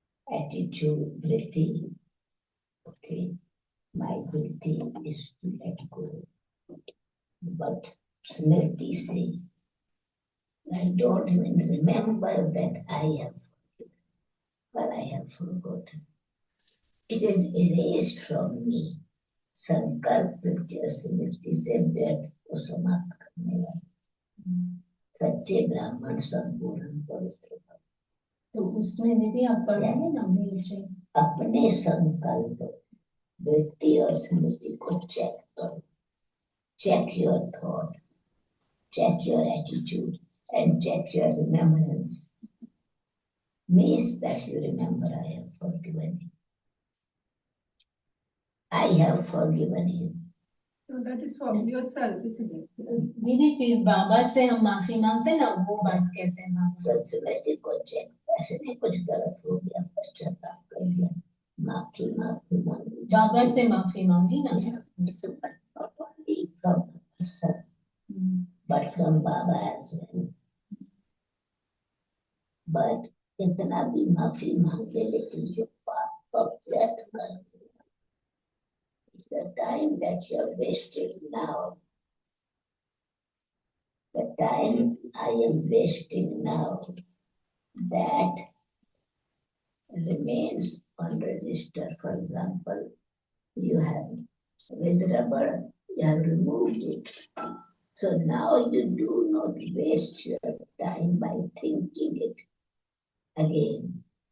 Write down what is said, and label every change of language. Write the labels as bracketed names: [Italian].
[English] Attitude, vritti, okay, my vritti is to let go. But smriti say, I don't even remember that I have forgiven, but I have forgotten. It is erased from me. [Hindi] संकल्प प्रत्यय स्मृति से व्यर्थ को समाप्त करने वाले सच्चे ब्राह्मण संपूर्ण पवित्र। तो उसमें दीदी आप पढ़ेंगे ना नीचे, अपने संकल्प वृत्ति और स्मृति को चेक करो। [English] Check your thought, check your attitude, and check your remembrance. Means that you remember I have forgiven you. I have forgiven you. So that is for yourself, isn't it? [Hindi] दीदी फिर बाबा से हम माफी मांगते ना, वो बात कहते हैं बाबा। स्मृति को चेक, ऐसे नहीं कुछ गलत हो गया, पश्चाताप कर लिया, माफी मांगी, बाबा से माफी मांगी ना, [English] not only from the person, but from Baba as well. [Hindi] But इतना भी माफी मांगे लेकिन जो पाप को व्यर्थ कर दिया, [English] it's the time that you are wasting now. The time I am wasting now, that remains on register. For example, you have with rubber, you have removed it. So now you do not waste your time by thinking it again.